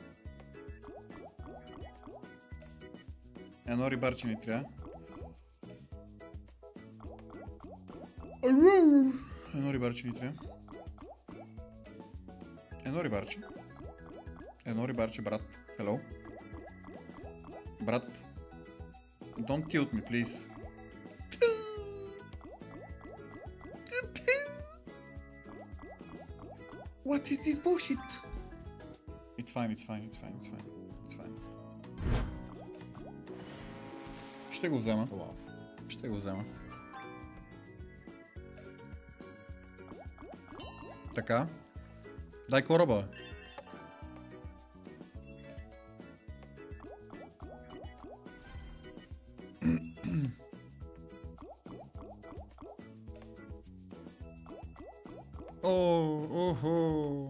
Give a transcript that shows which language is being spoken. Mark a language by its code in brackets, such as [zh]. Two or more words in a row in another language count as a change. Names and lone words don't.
[bg] Едно рибарче ни трябва. Едно рибарче ни трябва. Едно рибарче. Едно рибарче, брат. Hello. Брат. [en] Don't tilt me, please. What is this bullshit? It's fine, it's fine, it's fine, it's fine. It's fine. [bg] Ще го взема. Ще го взема. Така. Дай кораба. Охо.